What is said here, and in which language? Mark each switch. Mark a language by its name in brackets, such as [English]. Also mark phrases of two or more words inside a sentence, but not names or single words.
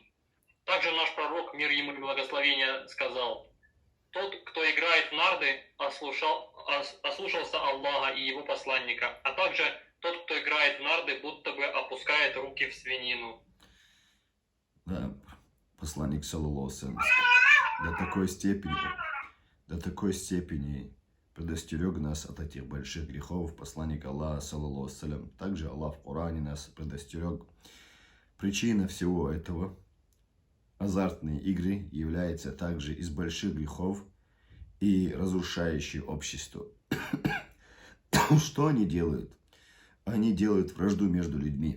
[Russian] Также наш пророк, мир ему и благословение, сказал: тот, кто играет в нарды, ослушался Аллаха и его посланника, а также тот, кто играет в нарды, будто бы опускает руки в свинину. Да, посланник [Arabic] صلى الله عليه وسلم [Russian] до такой степени предостерег нас от этих больших грехов, посланник Аллаха [Arabic] صلى الله عليه وسلم. [Russian] Также Аллах в Коране нас предостерег. Причина всего этого, азартные игры, является также из больших грехов и разрушающие общество. Что они делают? Они делают вражду между людьми.